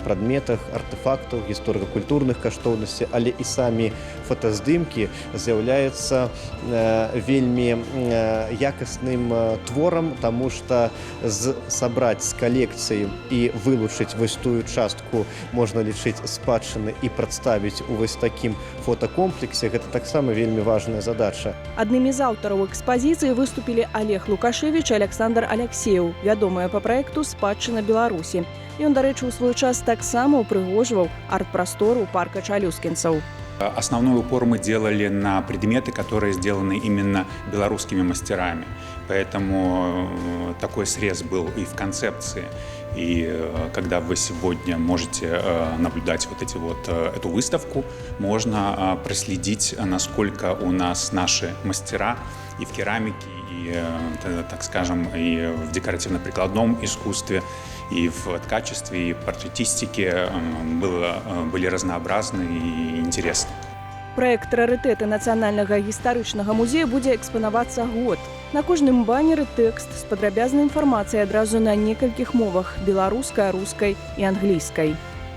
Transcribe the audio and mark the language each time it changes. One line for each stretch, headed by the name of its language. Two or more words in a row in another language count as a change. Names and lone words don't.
Belarusian: прадметах, артэфактаў, гісторыка-культурных каштоўнасцей, але і самі фотаздымкі з'яўляюцца вельмі якасным творам, таму што сабраць з калекцыі і вылучыць вось тую частку можна лічыць спадчыны і прадставіць у вось такім фотакомплексе, гэта таксама вельмі важная задача. Аднымі з аўтараў экспазіцыі выступілі Олег Лукашевіч і Александр Алексеев, вядомыя па праекту «Спадчына Беларусі». Ён, дарэчы, у свой час таксама упрыгожваў арт-прастору парка чалюскінцаў.
Russian: Основной упор мы делали на предметы, которые сделаны именно белорусскими мастерами. Поэтому такой срез был и в концепции. И когда вы сегодня можете наблюдать эту выставку, можно проследить, насколько у нас наши мастера и в керамике, и, так скажем, и в декоративно-прикладном искусстве, и в ткачестве, и в портретистике были разнообразны и интересны.
Belarusian: Праект «Рарытэты» нацыянальнага гістарычнага музея будзе экспанавацца год. На кожным баннеры тэкст з падрабязнай інфармацыяй адразу на некалькіх мовах – беларускай, рускай і англійскай.